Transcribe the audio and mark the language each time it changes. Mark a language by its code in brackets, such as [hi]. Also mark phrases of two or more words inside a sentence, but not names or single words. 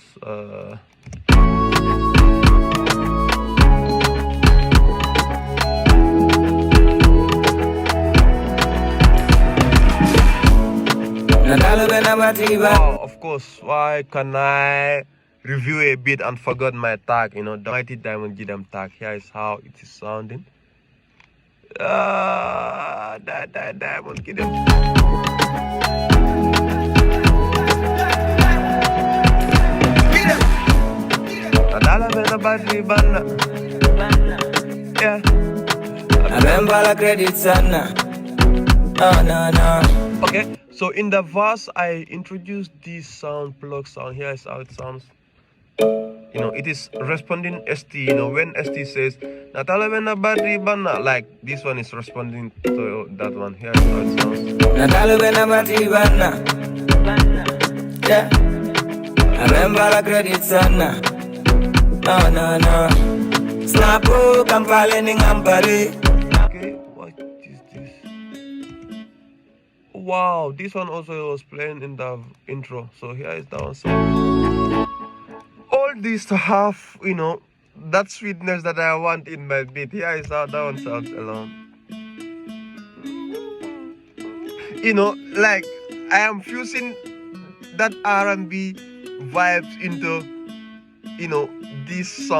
[en] Wow, of course, why can I review a bit and forgot my tag? You know, the Mighty Diamond Gidam tag. Here is how it is sounding. Diamond Gidam. Natallo bena battery banna. Yeah. Remember the credits, Anna. No. Okay, so in the verse, I introduced this sound, plug sound. Here is how it sounds. You know, it is responding ST. You know, when ST says Natallo bena battery banna, like this one is responding to that one. Here is how it sounds. Natallo bena battery banna. Yeah. Remember the credits, Anna. No. Snapo kampaleni ngampari. Okay, what is this? Wow, this one also was playing in the intro. So here is that one. So all these to have, you know, that sweetness that I want in my beat. Here is how that one sounds alone. You know, like I am fusing that R&B vibes into, you know, this song.